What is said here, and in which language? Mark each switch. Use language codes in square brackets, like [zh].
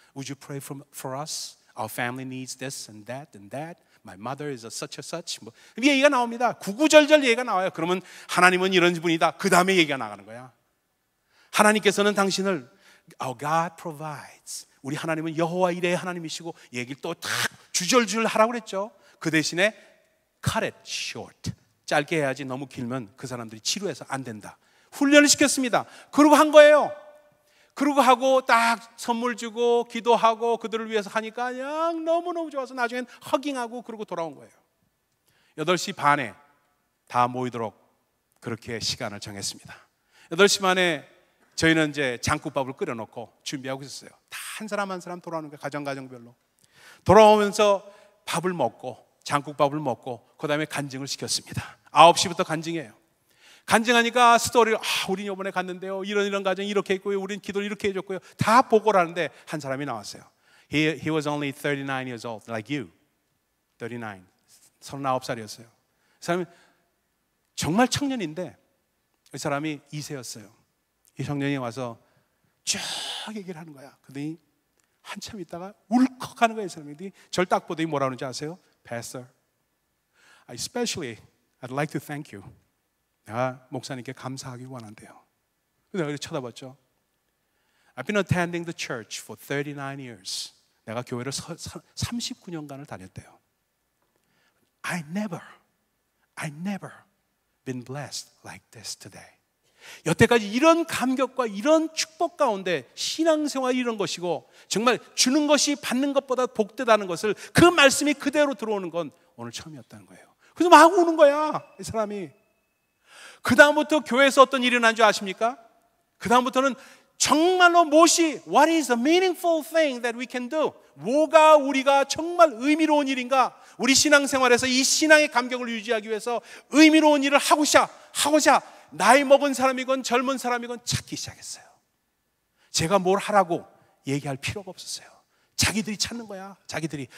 [en] Would you pray for us? Our family needs this and that and that. My mother is a such and such. [ko] 뭐 얘기가 나옵니다. 구구절절 얘기가 나와요. 그러면 하나님은 이런 분이다. 그 다음에 얘기가 나가는 거야. 하나님께서는 당신을 [en] Our God provides. [ko] 우리 하나님은 여호와 이레의 하나님이시고 얘기를 또 딱 주절주절 하라고 그랬죠. 그 대신에 [en] cut it short. [ko] 짧게 해야지 너무 길면 그 사람들이 지루해서 안 된다. 훈련을 시켰습니다. 그러고 한 거예요. 그러고 하고 딱 선물 주고 기도하고 그들을 위해서 하니까 그냥 너무너무 좋아서 나중엔 허깅하고 그러고 돌아온 거예요. 8시 반에 다 모이도록 그렇게 시간을 정했습니다. 8시 반에 저희는 이제 장국밥을 끓여놓고 준비하고 있었어요. 다 한 사람 한 사람 돌아오는 거예요. 가정별로. 돌아오면서 밥을 먹고 장국밥을 먹고 그 다음에 간증을 시켰습니다. 9시부터 간증이에요. 간증하니까 스토리를 우린 이번에 갔는데요. 이런 가정이 이렇게 있고요. 우린 기도를 이렇게 해줬고요. 다 보고를 하는데 한 사람이 나왔어요. [en] He was only 39 years old, like you. [ko] 39. 39살이었어요. 그 사람이 정말 청년인데 이 사람이 2세였어요. 이 청년이 와서 쭉 얘기를 하는 거야. 그러더니 한참 있다가 울컥하는 거예요. 이 사람이 절 딱 보더니 뭐라 그러는지 아세요? [en] Pastor, especially I'd like to thank you. [ko] 내가 목사님께 감사하기 원한대요. 그래서 내가 쳐다봤죠. [en] I've been attending the church for 39 years. [ko] 내가 교회를 39년간을 다녔대요. [en] I never been blessed like this today. [ko] 여태까지 이런 감격과 이런 축복 가운데 신앙생활이 이런 것이고 정말 주는 것이 받는 것보다 복되다는 것을 그 말씀이 그대로 들어오는 건 오늘 처음이었다는 거예요. 그래서 막 우는 거야 이 사람이. 그 다음부터 교회에서 어떤 일이 일어난 줄 아십니까? 그 다음부터는 정말로 [en] What is the meaningful thing that we can do? [ko] 뭐가 우리가 정말 의미로운 일인가? 우리 신앙생활에서 이 신앙의 감격을 유지하기 위해서 의미로운 일을 하고자 나이 먹은 사람이건 젊은 사람이건 찾기 시작했어요. 제가 뭘 하라고 얘기할 필요가 없었어요. 자기들이 찾는 거야. 자기들이.